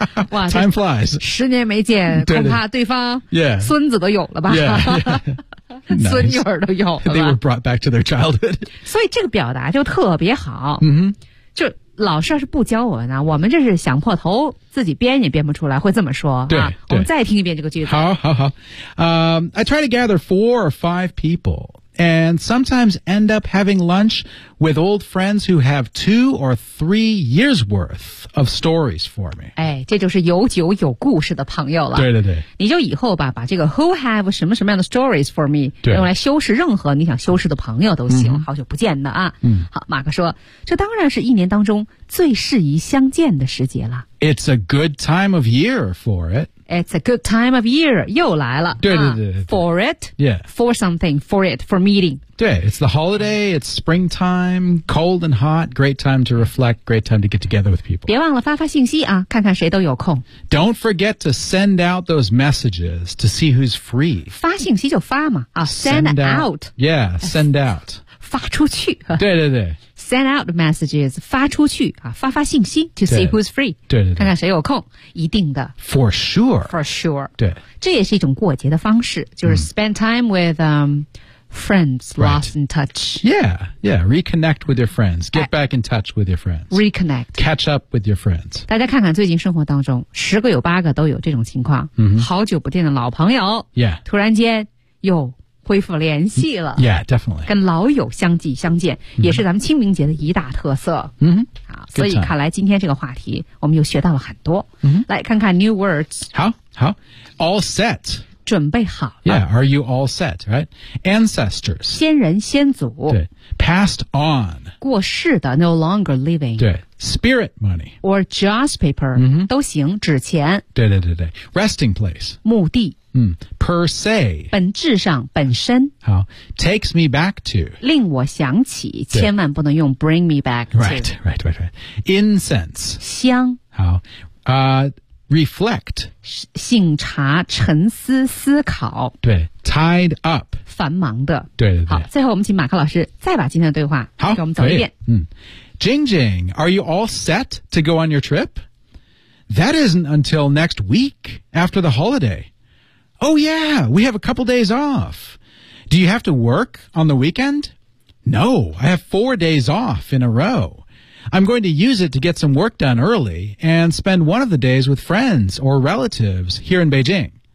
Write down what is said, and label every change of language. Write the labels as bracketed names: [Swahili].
[English] Wow, time flies. [Chinese] 十年没见，恐怕对方孙子都有了吧。 [English] Yeah, yeah. [Chinese] 孙女儿都有了。 [English] They were brought back to their childhood. [Chinese] 所以这个表达就特别好。 Mm-hmm. 就老师要是不教我呢，我们这是想破头自己编也编不出来，会这么说。对，啊，对，我们再听一遍这个句子。好好好。 [English] I try to gather 4 or 5 people. And sometimes end up having lunch with old friends who have 2 or 3 years worth of stories for me. [Chinese] 哎，这就是有酒有故事的朋友了。对对对。你就以后吧，把这个 [English] who have [Chinese] 什么什么样的 [English] stories for me [Chinese] 用来修饰任何你想修饰的朋友都行。好久不见的啊。嗯。好，马克说，这当然是一年当中最适宜相见的时节了。 [English] It's a good time of year for it. It's a good time of year. [Chinese] 又来了。对对 对, 对、 [English] 啊。For it. Yeah. For something. For it. For meeting. 对。It's the holiday. It's springtime. Cold and hot. Great time to reflect. Great time to get together with people. [Chinese] 别忘了发发信息啊，看看谁都有空。 [English] Don't forget to send out those messages to see who's free. [Chinese] 发信息就发嘛。啊 [English] send out. Yeah, send out. [Chinese] 发出去。对对对。 [English] Send out messages, [Chinese] 发出去、啊、发发信息 [English] to see who's free. [Chinese] 对对对，看看谁有空，一定的。 [English] For sure. For sure. [Chinese] 对，这也是一种过节的方式，就是 [English] spend time with friends lost、right. in touch. Yeah, yeah. Reconnect with your friends. Get back in touch with your friends. Reconnect. Catch up with your friends. [Chinese] 大家看看最近生活当中，10个有8个都有这种情况。 Mm-hmm. 好久不见的老朋友， [English] yeah. [Chinese] 突然间又。恢复联系了 [English] Yeah, definitely. [Chinese] 跟老友相继相见、mm-hmm. 也是咱们清明节的一大特色。嗯、 mm-hmm. 好，所以看来今天这个话题我们又学到了很多。嗯、mm-hmm. 来看看 [English] new words. [Chinese] 好好。 [English] All set. [Chinese] 准备好了。 [English] Yeah, are you all set, right? Ancestors. [Chinese] 先人先祖。 [English] 对。Passed on. [Chinese] 过世的 [English] no longer living. 对。Spirit money. Or joss paper.、 Mm-hmm. [Chinese] 都行纸钱。 [English] 对对对对。Resting place. [Chinese] 墓地。 [English] 嗯 ,per se. [Chinese] 本质上本身。 [English] 好 ,takes me back to. [Chinese] 令我想起千万不能用 [English] bring me back to. Right, right, right, right. Incense. [Chinese] 香。 [English] 好 ,reflect. [Chinese] 醒察沉思思考。 [English] 对 ,tied up. [Chinese] 繁忙的。对对对。好最后我们请马克老师再把今天的对话好给我们走一遍。嗯。 [English] Jing Jing, are you all set to go on your trip? That isn't until next week after the holiday. Oh, yeah, we have a couple days off. Do you have to work on the weekend? No, I have 4 days off in a row. I'm going to use it to get some work done early and spend one of the days with friends or relatives here in Beijing.